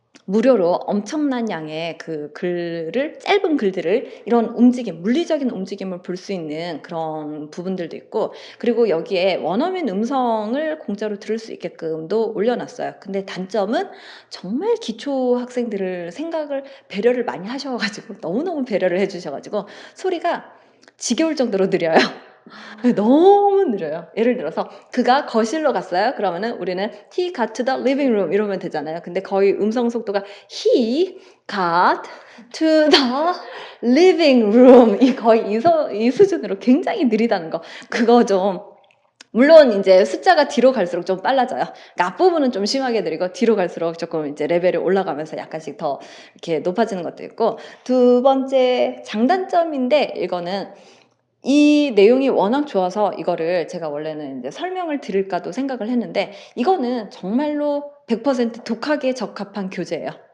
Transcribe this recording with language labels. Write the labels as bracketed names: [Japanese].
[Korean] 무료로 엄청난 양의 그 글을 짧은 글들을 이런 움직임, 물리적인 움직임을 볼 수 있는 그런 부분들도 있고 그리고 여기에 원어민 음성을 공짜로 들을 수 있게끔도 올려놨어요. 근데 단점은 정말 기초 학생들을 배려를 많이 하셔가지고 너무너무 배려를 해주셔가지고 소리가 지겨울 정도로 느려요. 너무 느려요. 예를 들어서 그가 거실로 갔어요. 그러면은 우리는 [English] he got to the living room [Korean] 이러면 되잖아요. 근데 거의 음성 속도가 [English] he got to the living room [Korean] 이 거의 이 수준으로 굉장히 느리다는 거. 그거 좀 물론 이제 숫자가 뒤로 갈수록 좀 빨라져요. 그러니까 앞부분은 좀 심하게 느리고 뒤로 갈수록 조금 이제 레벨이 올라가면서 약간씩 더 이렇게 높아지는 것도 있고 두 번째 장단점인데 이거는 이 내용이 워낙 좋아서 이거를 제가 원래는 이제 설명을 드릴까도 생각을 했는데 이거는 정말로 100% 독학에 적합한 교재예요.